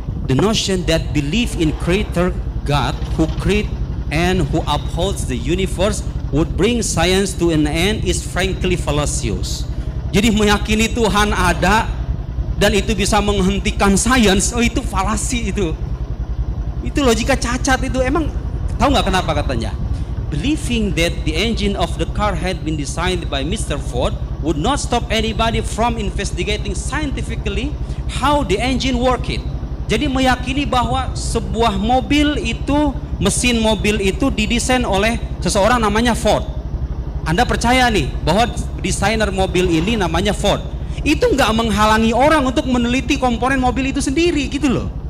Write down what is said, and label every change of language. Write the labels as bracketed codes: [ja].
[en] The notion that belief in creator God who create and who upholds the universe would bring science to an end is frankly fallacious. [id] Jadi meyakini Tuhan ada dan itu bisa menghentikan sains, itu falasi itu. Itu logika cacat itu. Emang tahu nggak kenapa katanya? [en] Believing that the engine of the car had been designed by Mr. Ford would not stop anybody from investigating scientifically how the engine work it. [id] Jadi meyakini bahwa sebuah mobil itu, mesin mobil itu didesain oleh seseorang namanya Ford. Anda percaya nih bahwa desainer mobil ini namanya Ford. Itu nggak menghalangi orang untuk meneliti komponen mobil itu sendiri gitu loh.